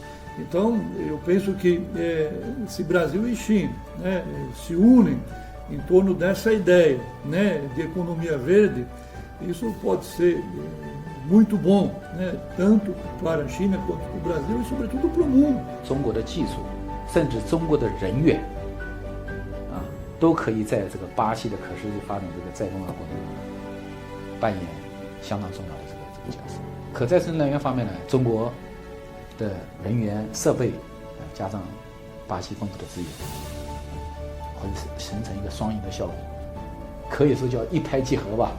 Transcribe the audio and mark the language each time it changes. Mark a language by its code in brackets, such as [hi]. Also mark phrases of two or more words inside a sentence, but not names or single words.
[pt] Então, eu penso que se Brasil e China, né, se unem em torno dessa ideia, né, de economia verde, isso pode ser muito bom, né, tanto para a China quanto para o Brasil e, sobretudo, para o mundo. [zh] 中国的技术，甚至中国的人员，都可以在这个巴西的可持续发展这个再工业过程中扮演相当重要的这个角色。可再生能源方面呢，中国的人员、设备，加上巴西丰富的资源，会形成一个双赢的效果，可以说叫一拍即合吧。